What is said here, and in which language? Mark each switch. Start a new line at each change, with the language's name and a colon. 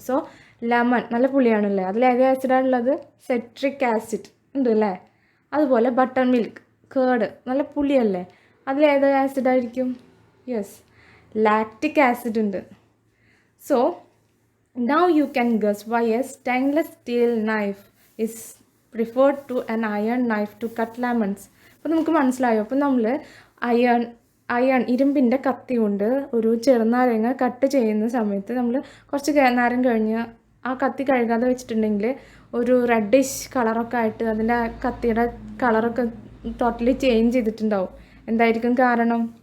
Malayalam: So lemon നല്ല പുളിയാണല്ലേ, അതിലേത് ആസിഡാണുള്ളത്? Citric acid ഉണ്ട് അല്ലേ? അതുപോലെ ബട്ടർ മിൽക്ക്, കേർഡ് നല്ല പുളിയല്ലേ, അതിലേത് ആസിഡായിരിക്കും? യെസ്, ലാക്റ്റിക് ആസിഡ് ഉണ്ട്.
English: So now you can guess why a stainless steel knife is preferred to an iron knife to cut lemons.
Malayalam: അപ്പോൾ നമുക്ക് മനസ്സിലായോ? അപ്പോൾ നമ്മൾ ഇരുമ്പിൻ്റെ കത്തി കൊണ്ട് ഒരു ചെറുനാരങ്ങ കട്ട് ചെയ്യുന്ന സമയത്ത് നമ്മൾ കുറച്ച് നേരം കഴിഞ്ഞ് ആ കത്തി കഴുകാതെ വെച്ചിട്ടുണ്ടെങ്കിൽ ഒരു റെഡിഷ് കളറൊക്കെ ആയിട്ട് അതിൻ്റെ കത്തിയുടെ കളറൊക്കെ ടോട്ടലി ചേഞ്ച് ചെയ്തിട്ടുണ്ടാവും. എന്തായിരിക്കും കാരണം?